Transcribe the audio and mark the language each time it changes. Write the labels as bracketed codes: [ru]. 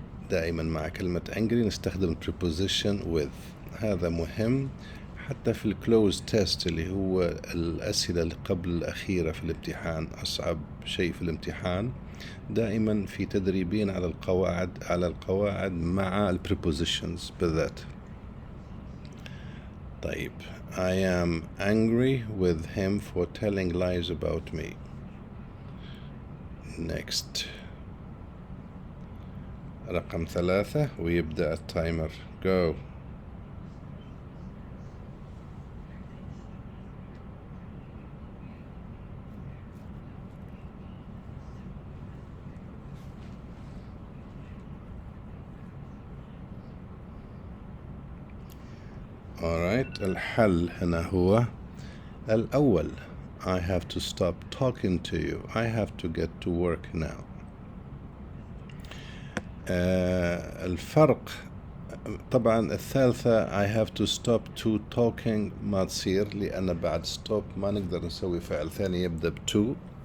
[ar] دائما مع كلمة angry نستخدم preposition with، هذا مهم حتى في الكلوز تيست اللي هو الأسئلة اللي قبل الأخيرة في الامتحان، أصعب شيء في الامتحان. دائما في تدريبين على القواعد مع البريبوزيشنز بالذات. طيب [en] I am angry with him for telling lies about me. Next. [ar] رقم 3 ويبدأ التايمر go. [en] Alright، [ar] الحل هنا هو الأول [en] I have to stop talking to you. I have to get to work now. [ar] الفرق طبعا الثالثة [en] I have to stop to talking [ar] ما تصير، لأن بعد stop ما نقدر نسوي فعل ثاني يبدأ ب to.